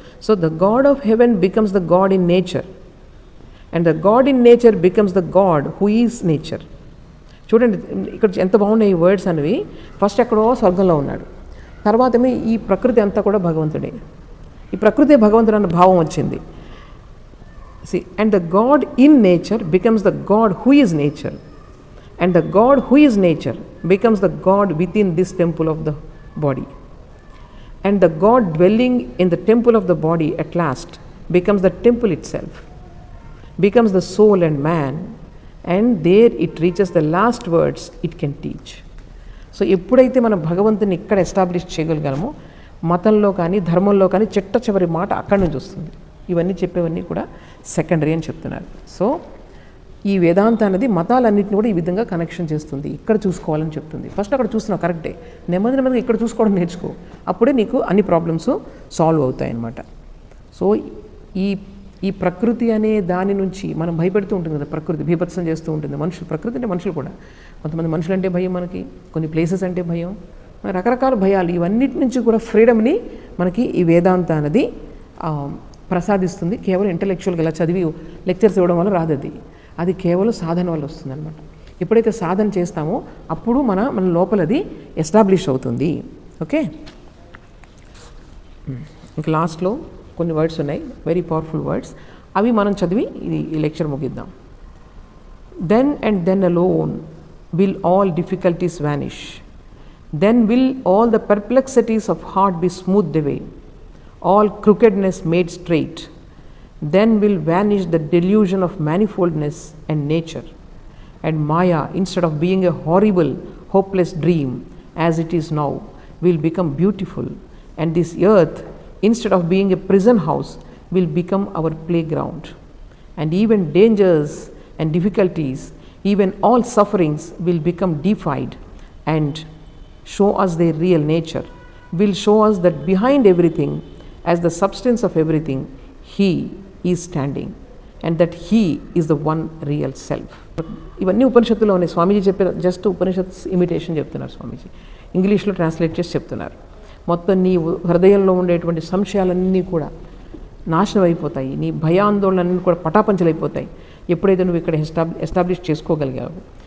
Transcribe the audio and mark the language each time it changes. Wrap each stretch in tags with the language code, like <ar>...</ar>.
<en>So the God of heaven becomes the God in nature and the God in nature becomes the God who is nature.</en> <te>చూడండి ఇక్కడ ఎంత బాగున్నాయి ఈ words అనేవి. First ఎక్కడో స్వర్గంలో ఉన్నాడు, తర్వాతమే ఈ ప్రకృతి అంతా కూడా భగవంతుడే, ఈ ప్రకృతి భగవంతుడు అన్న భావం వచ్చింది.</te> <en>See, and the God in nature becomes the God who is nature, and the God who is nature becomes the God within this temple of the body, and the God dwelling in the temple of the body at last becomes the temple itself, becomes the soul and man, and there it reaches the last words it can teach.</en> <te>So ఎప్పుడైతే మనం భగవంతుని ఇక్కడ establish చేయగలిగామో మతంలో కానీ ధర్మంలో కానీ చిట్ట చివరి మాట అక్కడి నుంచి వస్తుంది. ఇవన్నీ చెప్పేవన్నీ కూడా సెకండరీ అని చెప్తున్నారు. సో ఈ వేదాంత అనేది మతాలన్నింటినీ కూడా ఈ విధంగా కనెక్షన్ చేస్తుంది, ఇక్కడ చూసుకోవాలని చెప్తుంది. ఫస్ట్ అక్కడ చూస్తున్నావు కరెక్టే, నెమ్మదిగా ఇక్కడ చూసుకోవడం నేర్చుకో, అప్పుడే నీకు అన్ని ప్రాబ్లమ్స్ సాల్వ్ అవుతాయి అన్నమాట. సో ఈ ప్రకృతి అనే దాని నుంచి మనం భయపెడుతూ ఉంటుంది కదా, ప్రకృతి బీభత్సం చేస్తూ ఉంటుంది. ప్రకృతి అంటే మనుషులు కూడా, కొంతమంది మనుషులు అంటే భయం మనకి, కొన్ని ప్లేసెస్ అంటే భయం, రకరకాల భయాలు, ఇవన్నిటి నుంచి కూడా ఫ్రీడమ్ని మనకి ఈ వేదాంత అనేది ప్రసాదిస్తుంది. కేవలం ఇంటలెక్చువల్గా ఇలా చదివి లెక్చర్స్ ఇవ్వడం వల్ల రాదు, అది కేవలం సాధన వల్ల వస్తుంది అనమాట. ఎప్పుడైతే సాధన చేస్తామో అప్పుడు మన లోపల అది ఎస్టాబ్లిష్ అవుతుంది. ఓకే, ఇంకా లాస్ట్లో కొన్ని వర్డ్స్ ఉన్నాయి, వెరీ పవర్ఫుల్ వర్డ్స్, అవి మనం చదివి ఈ లెక్చర్ ముగిద్దాం.</te> <en>Then and then alone will all difficulties vanish, then will all the perplexities of heart be smooth away, all crookedness made straight, then will vanish the delusion of manifoldness and nature, and Maya, instead of being a horrible, hopeless dream as it is now, will become beautiful, and this earth, instead of being a prison house, will become our playground, and even dangers and difficulties, even all sufferings will become deified and show us their real nature, will show us that behind everything, as the substance of everything, He is standing, and that He is the one real self.</en> <te>ఇవన్నీ ఉపనిషత్తులో ఉన్నాయి. స్వామీజీ చెప్పే just Upanishads imitation చెప్తున్నారు స్వామీజీ, ఇంగ్లీష్లో translate చేసి చెప్తున్నారు. మొత్తం నీ హృదయంలో ఉండేటువంటి సంశయాలన్నీ కూడా నాశనం అయిపోతాయి, నీ భయాందోళనన్నీ కూడా పటాపంచలైపోతాయి ఎప్పుడైతే నువ్వు ఇక్కడ ఎస్టాబ్లిష్ చేసుకోగలిగావు.</te>